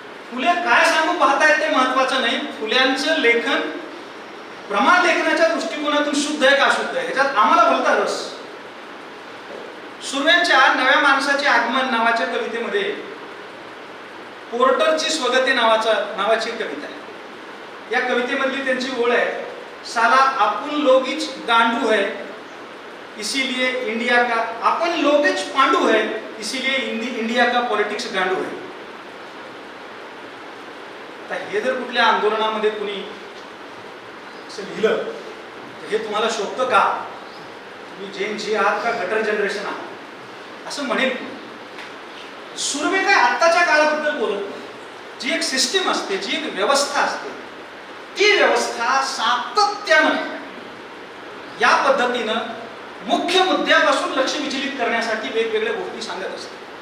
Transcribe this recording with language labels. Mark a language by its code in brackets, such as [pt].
[mr] फुले काय सांगू पाहतायत ते महत्वाचं नाही, फुल्यांचं लेखन प्रमाण लेखनाच्या दृष्टिकोनातून शुद्ध आहे का अशुद्ध आहे ह्याच्यात आम्हाला भलता रस. सुर्व्यांच्या नव्या माणसाचे आगमन नावाच्या कवितेमध्ये पोर्टरची स्वगते नावाची कविता आहे. या कवितेमधली त्यांची ओळ आहे, [hi] साला आपण लोगीच गांडू है इसीलिए इंडिया का, अपन लोगच पांडू है इसीलिए इंडिया का पॉलिटिक्स गांडू है. [mr] आता हे जर कुठल्या आंदोलनामध्ये कुणी असं लिहिलं तर हे तुम्हाला शोभतं का? तुम्ही जेन जी आहात का गटर जनरेशन आहात असं म्हणेल. सुर्वे काय आत्ताच्या काळाबद्दल बोलत नाही. जी एक सिस्टीम असते, जी एक व्यवस्था असते, ती व्यवस्था सातत्यानं या पद्धतीनं मुख्य मुद्द्यापासून लक्ष विचलित करण्यासाठी वेगवेगळ्या गोष्टी सांगत असते.